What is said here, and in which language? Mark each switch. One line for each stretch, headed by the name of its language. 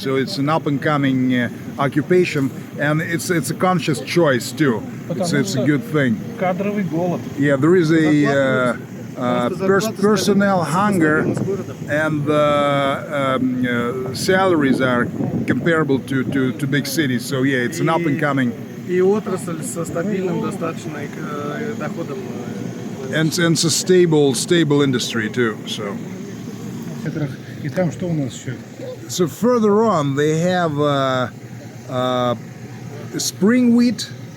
English: So it's an up-and-coming occupation, and it's a conscious choice too. It's a good thing.
Russian: Кадровый голод.
English: Yeah, there is a personnel hunger, and the salaries are comparable to big cities. So yeah, it's an up-and-coming.
Russian: И отрасль со стабильным достаточно доходом.
English: And it's a stable industry too. So
Russian: И там что у нас еще?
English: so further on they have spring wheat.